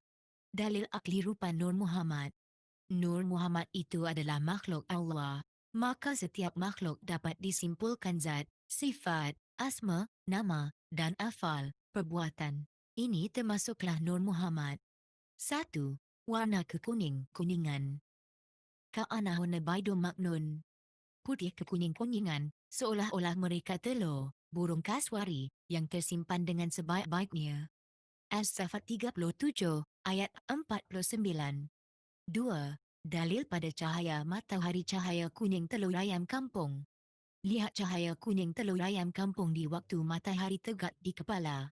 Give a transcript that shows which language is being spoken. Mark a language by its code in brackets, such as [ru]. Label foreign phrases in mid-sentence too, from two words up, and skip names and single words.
[id] Dalil akli rupa Nur Muhammad. Nur Muhammad itu adalah makhluk Allah. Maka setiap makhluk dapat disimpulkan zat, sifat, asma, nama, dan afal, perbuatan. Ini termasuklah Nur Muhammad. 1. Warna kekuning-kuningan. [ar] كأنهن بيض مكنون. [id] Putih kekuning-kuningan, seolah-olah mereka telur, burung kaswari, yang tersimpan dengan sebaik-baiknya. As-Safat 37, ayat 49. 2. Dalil pada cahaya matahari, cahaya kuning telur ayam kampung. Lihat cahaya kuning telur ayam kampung di waktu matahari tegak di kepala.